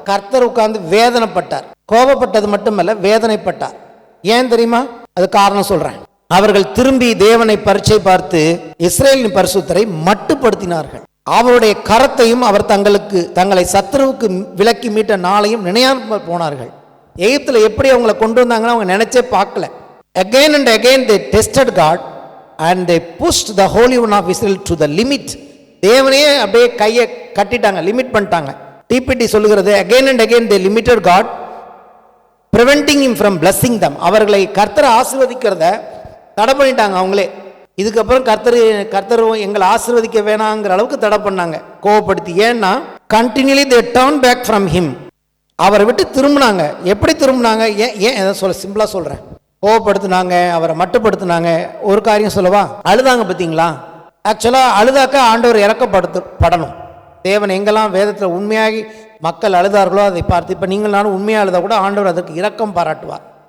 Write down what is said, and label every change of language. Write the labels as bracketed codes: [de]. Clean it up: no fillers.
[ta] கர்த்தர் உட்கார்ந்து வேதனைப்பட்டார். கோபப்பட்டது மட்டுமல்ல, வேதனைப்பட்டார். ஏன் தெரியுமா? அது காரணம் சொல்றேன். அவர்கள் திரும்பி தேவனை பரீட்சை பார்த்து இஸ்ரேலின் பரிசுத்தரை மட்டுப்படுத்தினார்கள். அவருடைய கரத்தையும் அவர் தங்களை சத்துருவுக்கு விலக்கி மீட்ட நாளையும் நினையாமல் போனார்கள். எகிப்தில் எப்படி அவங்களை கொண்டு வந்தாங்கன்னு அவங்க நினைச்சே பார்க்கல. [en] Again and again they tested God and they pushed the Holy One of Israel to the limit. [ta] தேவனே அப்படியே கையை கட்டிட்டாங்க, லிமிட் பண்ணிட்டாங்க. டிபிடி சொல்லுகிறது, [en] again and again they limited God, preventing him from blessing them. [ta] அவர்களை கர்த்தரை ஆசீர்வதிக்கிறத தடை பண்ணிட்டாங்க அவங்களே. இதுக்கப்புறம் கர்த்தர் எங்களை ஆசீர்வதிக்க வேணாங்கிற அளவுக்கு தடை பண்ணாங்க, கோவப்படுத்தி. ஏன்னா [en] continually they turned back from him. [ta] அவரை விட்டு திரும்பினாங்க. எப்படி திரும்பினாங்க? ஏன் சிம்பிளா சொல்றேன். கோவப்படுத்தினாங்க, அவரை மட்டுப்படுத்தினாங்க. ஒரு காரியம் சொல்லவா? அழுதாங்க. பார்த்தீங்களா? ஆக்சுவலாக அழுதாக்க ஆண்டவர் இறக்கப்படணும். தேவன் எங்கெல்லாம் வேதத்தில் உண்மையாகி மக்கள் அழுதார்களோ அதை பார்த்து, இப்போ நீங்கள் நானும் உண்மையாக அழுதா கூட ஆண்டவர் அதற்கு இரக்கம் பாராட்டுவார்.